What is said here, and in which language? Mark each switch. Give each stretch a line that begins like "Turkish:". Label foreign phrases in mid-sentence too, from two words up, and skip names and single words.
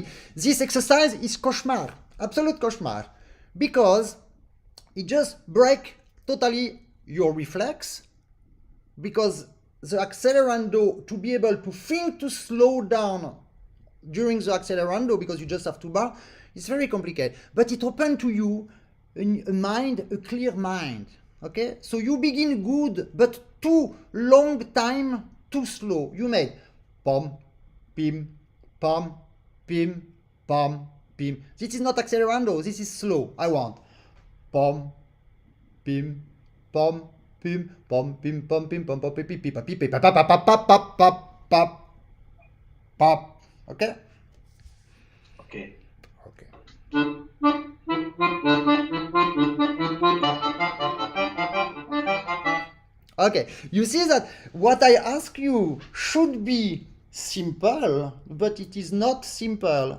English: This exercise is cauchemar, absolute cauchemar, because it just breaks totally your reflex, because the accelerando, to be able to think to slow down during the accelerando, because you just have two bars, it's very complicated. But it opens to you a mind, a clear mind. Okay? So you begin good, but too long time, too slow. You made pom, pim, pom, pim, pom, pim. This is not accelerando, this is slow. I want pom, pim, pom, pim, pom, pim, pom, pim, pom, pom, pim, pim, pim, pim, pim, pop, pop, pop, pop, pop, pop, pop, pop. Okay? Okay. Okay, you see that what I ask you should be simple, but it is not simple.